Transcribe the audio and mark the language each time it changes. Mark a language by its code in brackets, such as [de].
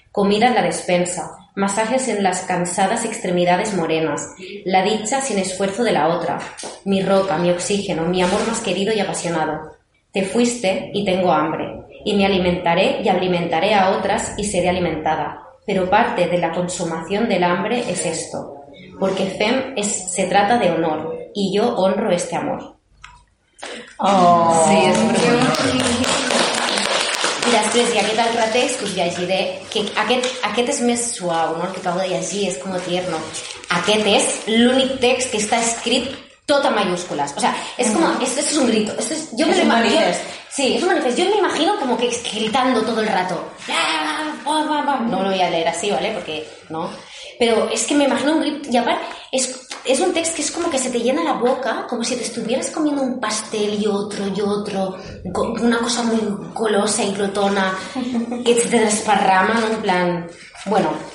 [es] Comida en la despensa, masajes en las cansadas extremidades morenas, la dicha sin esfuerzo de la otra, mi roca, mi oxígeno, mi amor más querido y apasionado. Te fuiste y tengo hambre, y me alimentaré y alimentaré a otras y seré alimentada. Pero parte de la consumación del hambre es esto, porque fem se trata de honor, y yo honro este amor. Oh, [ca] sí, es i després, i aquest altre text, que us llegiré, que aquest és més suau, no? El que acabo de llegir és com tierno. Aquest és l'únic text que està escrit tot en mayúscules. [es] O sea, és com... Esto es un grito. [ca] Es un manifest. [es] Sí, es un manifest. Yo me imagino como que gritando todo el rato. No lo voy a leer así, ¿vale? Porque, ¿no? Pero es que me imagino un grito... Y aparte, es un text que es como que se te llena la boca, como si te estuvieras comiendo un pastel y otro, una cosa muy golosa y glotona, que se te desparrama, ¿no? En plan... Bueno.